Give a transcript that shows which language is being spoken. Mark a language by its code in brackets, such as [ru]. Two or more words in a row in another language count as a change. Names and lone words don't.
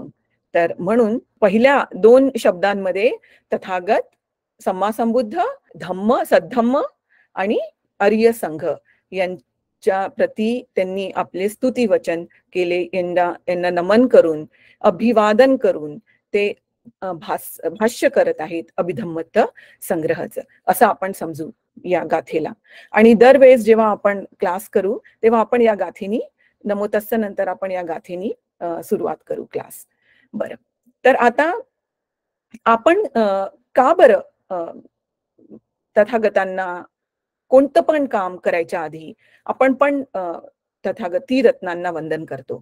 [mr] तर म्हणून पहिल्या 2 शब्दांमध्ये तथागत, [pi] सम्मा संबुद्ध, [mr] धम्म, सद्धम्म आणि आर्य संघ यांच्या प्रती त्यांनी आपले स्तुती वचन केले. यांना नमन करून, अभिवादन करून ते भाष्य करत आहेत अभिधम्मत्त संग्रहाचं, असं आपण समजू या गाथेला. आणि दरवेळेस जेव्हा आपण क्लास करू तेव्हा आपण या गाथेनी, [pi] नमो तस्स [mr] नंतर आपण या गाथेनी सुरुवात करू क्लास. बरं, तर आता आपण का बरं तथागतांना कोणतं पण काम करायच्या आधी आपण पण तथागती रत्नांना वंदन करतो?